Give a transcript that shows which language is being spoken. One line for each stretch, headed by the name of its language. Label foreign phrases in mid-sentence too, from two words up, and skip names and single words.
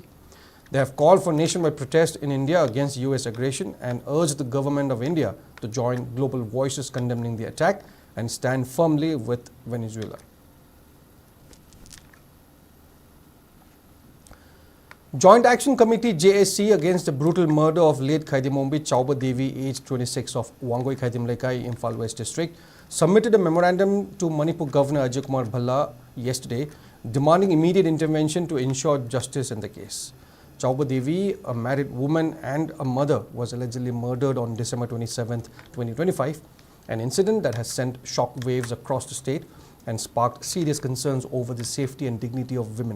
English: They have called for nationwide protest in India against US aggression and urged the government of India to join global voices condemning the attack and stand firmly with Venezuela. Joint Action Committee JAC against the brutal murder of late Khaidimombi Chaoba Devi, aged 26, of Wangoi Khaidimlaikai, Imphal West District, submitted a memorandum to Manipur Governor Ajay Kumar Bhalla yesterday, demanding immediate intervention to ensure justice in the case. Chaoba Devi, a married woman and a mother, was allegedly murdered on December 27, 2025, an incident that has sent shock waves across the state and sparked serious concerns over the safety and dignity of women.